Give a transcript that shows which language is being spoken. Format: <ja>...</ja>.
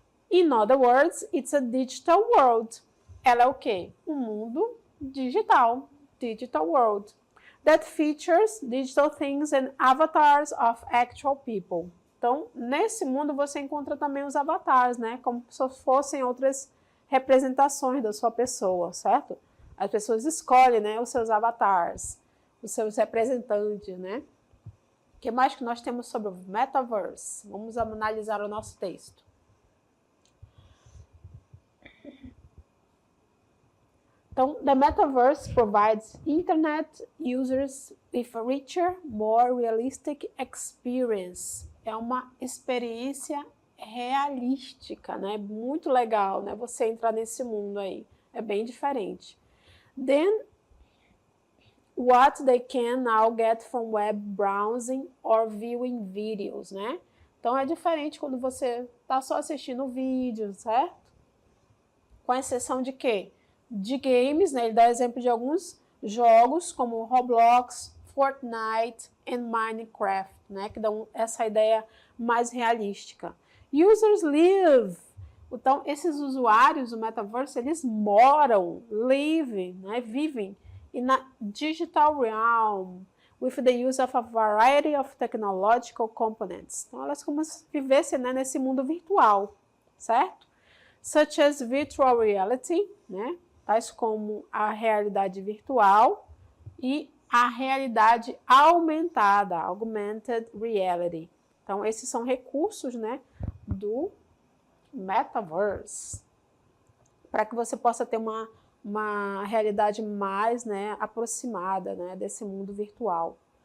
<en>In other words, it's a digital world.</en> <pt>Ela é o quê? Um mundo</pt> <en>digital world, that features digital things and avatars of actual people.</en> <pt>Então, nesse mundo você encontra também os avatares, né? Como se fossem outras representações da sua pessoa, certo? As pessoas escolhem, né, os seus avatares, os seus representantes, né? O que mais que nós temos sobre o metaverse? Vamos analisar o nosso texto.</pt> <en>Então, the metaverse provides internet users with a richer, more realistic experience.</en> <pt>É uma experiência realística, né? Muito legal, né? Você entrar nesse mundo aí. É bem diferente.</pt> <en>Then, what they can now get from web browsing or viewing videos, né?</en> <pt>Então, é diferente quando você está só assistindo o vídeo, certo? Com exceção de quê? De games, né? Ele dá exemplo de alguns jogos, como Roblox, Fortnite e Minecraft, né? Que dão essa ideia mais realística.</pt> <en>Users live.</en> <pt>Então, esses usuários do Metaverse, eles moram, live, né? Vivem</pt> <en>in a digital realm, with the use of a variety of technological components.</en> <pt>Então, elas como se vivessem, né, nesse mundo virtual, certo?</pt> <en>Such as virtual reality, né?</en> <pt>Tais como a realidade virtual e a realidade aumentada,</pt> <en>augmented reality.</en> <pt>Então, esses são recursos, né, do Metaverse, para que você possa ter uma realidade mais, né, aproximada, né, desse mundo virtual.</pt>